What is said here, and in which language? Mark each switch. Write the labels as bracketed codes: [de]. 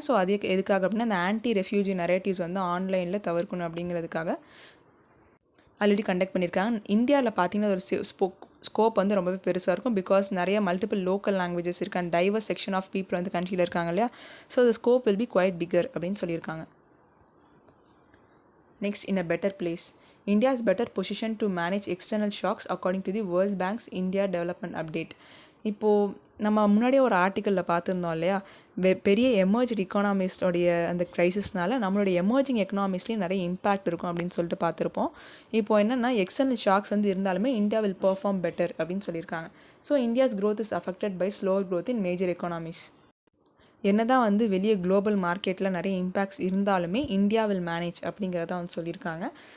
[ta] So அது எதுக்காக அப்படின்னா, அந்த ஆன்டி ரெஃப்யூஜி நரேட்டிவ்ஸ் வந்து ஆன்லைனில் தவிர்க்கணும் அப்படிங்கிறதுக்காக ஆல்ரெடி கண்டக்ட் பண்ணியிருக்காங்க. இந்தியாவில் பார்த்தீங்கன்னா ஒரு ஸ்கோப் வந்து ரொம்பவே பெருசாக இருக்கும், பிகாஸ் நிறைய மல்டிபிள் லோக்கல் லாங்குவேஜஸ் இருக்குது and [en] diverse section of people [ta] வந்து கண்ட்ரியில் இருக்காங்க இல்லையா. [en] so the scope will be quite bigger [ta] அப்படின்னு சொல்லியிருக்காங்க. [en] Next, in a better place, India is better positioned to manage external shocks according to the World Bank's India Development Update. [ta] இப்போது நம்ம முன்னாடியே ஒரு ஆர்டிக்கலில் பார்த்துருந்தோம் இல்லையா, பெரிய எமர்ஜிங் எக்கானமிஸ்டோடைய அந்த க்ரைசிஸ்னால நம்மளுடைய எமர்ஜிங் எக்கனாமிஸ்லேயும் நிறைய இம்பேக்ட் இருக்கும் அப்படின்னு சொல்லிட்டு பார்த்துருப்போம். இப்போ என்னென்னா எக்ஸ்டர்னல் ஷாக்ஸ் வந்து இருந்தாலுமே [en] India will perform better [ta] அப்படின்னு சொல்லியிருக்காங்க. [en] So India's growth is affected by slower growth in major economies. [ta] என்ன தான் வந்து வெளியே குளோபல் மார்க்கெட்டில் நிறைய இம்பேக்ட்ஸ் இருந்தாலுமே இந்தியா வில் மேனேஜ் அப்படிங்கிறத வந்து சொல்லியிருக்காங்க.